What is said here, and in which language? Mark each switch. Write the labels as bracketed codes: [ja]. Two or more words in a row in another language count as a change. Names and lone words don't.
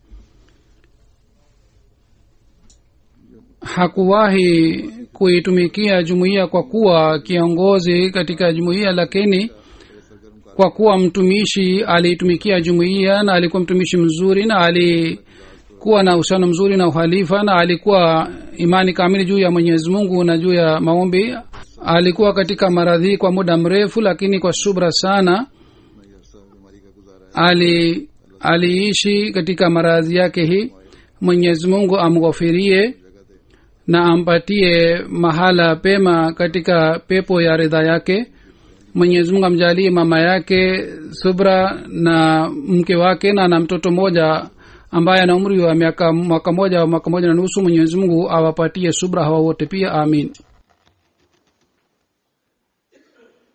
[sw] Hakuwahi kuitumikia jumuiya kwa kuwa kiongozi katika jumuiya, lakini kwa kuwa mtumishi aliitumikia jumuiya na alikuwa mtumishi mzuri na alikuwa na uhusiano mzuri na uhalifa na alikuwa imani kamili juu ya Mwenyezi Mungu na juu ya maombi. Alikuwa katika maradhi kwa muda mrefu, lakini kwa subra sana [ur] میں عرصہ بیماری کا گزارا ہے [sw] aliishi katika maradhi yake hii. Mwenyezi Mungu amghofirie na ampatie mahala pema katika pepo ya ridha yake. Mwenyezi Mungu amjalie mama yake subra na mke wake na mtoto mmoja ambaye ana umri wa mwaka moja au mwaka moja na nusu. Mwenyezi Mungu awapatie subra hawa wote pia. Amin.